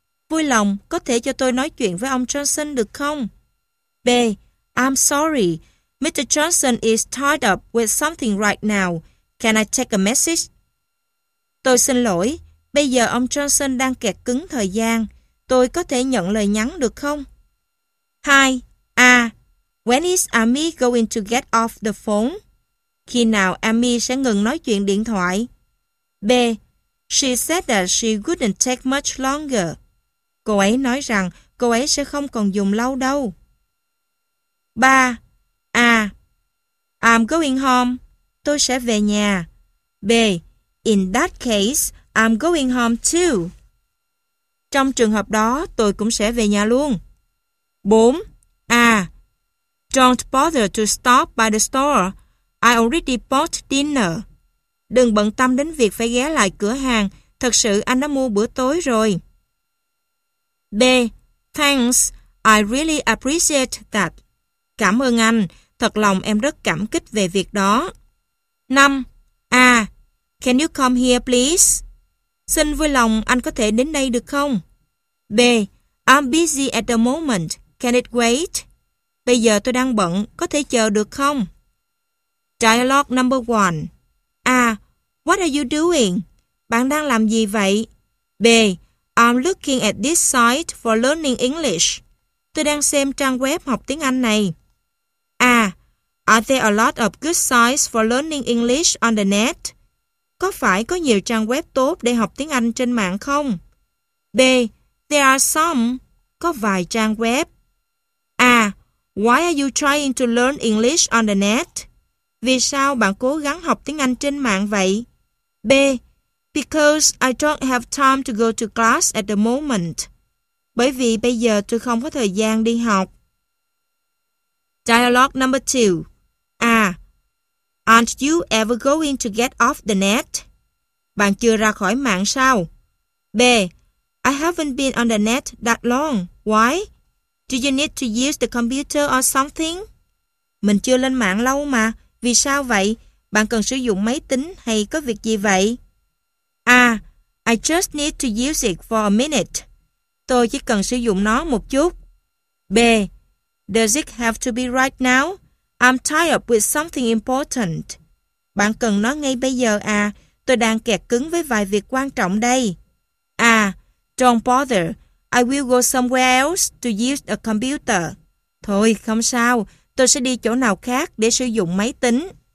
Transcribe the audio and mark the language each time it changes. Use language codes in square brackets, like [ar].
[vi] Vui lòng, có thể cho tôi nói chuyện với ông Johnson được không? [en] B. I'm sorry. Mr. Johnson is tied up with something right now. Can I take a message? [vi] Tôi xin lỗi. Bây giờ ông Johnson đang kẹt cứng thời gian. Tôi có thể nhận lời nhắn được không? [en] 2. A. When is Amy going to get off the phone? [vi] Khi nào Amy sẽ ngừng nói chuyện điện thoại? [en] B. She said that she wouldn't take much longer. [vi] Cô ấy nói rằng cô ấy sẽ không còn dùng lâu đâu. [en] 3. A. I'm going home. [vi] Tôi sẽ về nhà. [en] B. In that case, I'm going home too. [vi] Trong trường hợp đó, tôi cũng sẽ về nhà luôn. [en] 4. A. Don't bother to stop by the store. I already bought dinner. [vi] Đừng bận tâm đến việc phải ghé lại cửa hàng. Thật sự anh đã mua bữa tối rồi. [en] B. Thanks. I really appreciate that. [vi] Cảm ơn anh. Thật lòng em rất cảm kích về việc đó. [en] 5. A. Can you come here, please? [vi] Xin vui lòng, anh có thể đến đây được không? [en] B. I'm busy at the moment. Can it wait? [vi] Bây giờ tôi đang bận, có thể chờ được không? [en] Dialogue number 1. A. What are you doing? [vi] Bạn đang làm gì vậy? [en] B. I'm looking at this site for learning English. [vi] Tôi đang xem trang web học tiếng Anh này. [en] A. Are there a lot of good sites for learning English on the net? [vi] Có phải có nhiều trang web tốt để học tiếng Anh trên mạng không? [en] B. There are some. [vi] Có vài trang web. [en] A. Why are you trying to learn English on the net? [vi] Vì sao bạn cố gắng học tiếng Anh trên mạng vậy? [en] B. Because I don't have time to go to class at the moment. [vi] Bởi vì bây giờ tôi không có thời gian đi học. [en] Dialogue number 2. A. Aren't you ever going to get off the net? [vi] Bạn chưa ra khỏi mạng sao? [en] B. I haven't been on the net that long. Why? Do you need to use the computer or something? [vi] Mình chưa lên mạng lâu mà. Vì sao vậy? Bạn cần sử dụng máy tính hay có việc gì vậy? [en] A. I just need to use it for a minute. [vi] Tôi chỉ cần sử dụng nó một chút. [en] B. Does it have to be right now? I'm tied up with something important. [vi] Bạn cần nó ngay bây giờ à? Tôi đang kẹt cứng với vài việc quan trọng đây. [en] A. Don't bother. I will go somewhere else to use a computer. [vi] Thôi, không sao. Tôi sẽ đi chỗ nào khác để sử dụng máy tính.